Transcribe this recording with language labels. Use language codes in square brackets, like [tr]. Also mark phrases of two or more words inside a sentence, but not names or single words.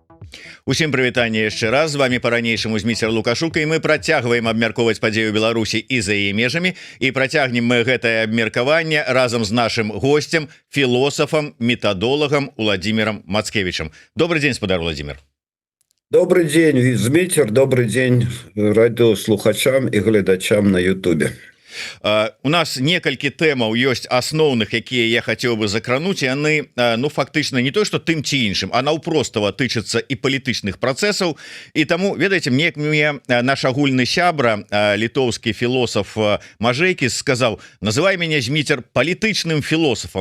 [be] Усім прывітанне яшчэ раз, з вами по-ранейшаму Зміцер Лукашука, і мы працягваем абмяркоўваць падзею Беларусі і за яе межамі, і працягнем мы гэтае абмеркаванне разам з нашим гостем, філосафам, метадолагам Уладзімірам Мацкевічам. [ru] Добрый день, спадар Владимир. Добрый день, [be] Зміцер, [ru] добрый день [be] радыослухачам і гледачам на Ютубе. У нас некалькі тэмаў ёсць асноўных, якія я хацеў бы закрануць, і яны фактычна не то што тым ці іншым, а наўпростава тычацца і палітычных працэсаў. І таму, ведаеце, мне наш агульны сябра, літоўскі філосаф Мажэйкіс сказаў: называй мяне, Зміцер, палітычным філосафам.